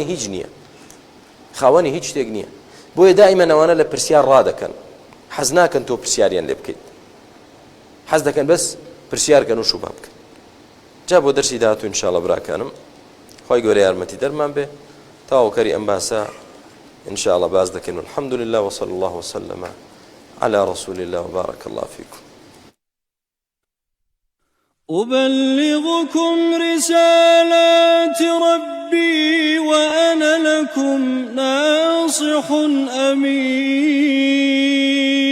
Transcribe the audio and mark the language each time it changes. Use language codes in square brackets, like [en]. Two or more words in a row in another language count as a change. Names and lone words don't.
[ckb] هیچ نییە خاوەنی هیچ شتێک نییە بۆیە دائیمەن ئەوانە لە پرسیار ڕادەکەن حەز ناکەن تۆ پرسیاریان لێ بکەیت حەز دەکەن بەس پرسیارکەن و شوبهە بکەن جا بۆ دەرسی داهاتوو ئینشاءڵڵا براکانم خۆی گەورە یارمەتی دەرمان بێ تاوەکەری ئەم باسە ئینشاءڵڵا باز دەکەین [ar] والحەمد لله وصلى الله وسلم على رسول الله وبارك الله فيكم أبلغكم رسالات ربي وأنا لكم ناصح أمين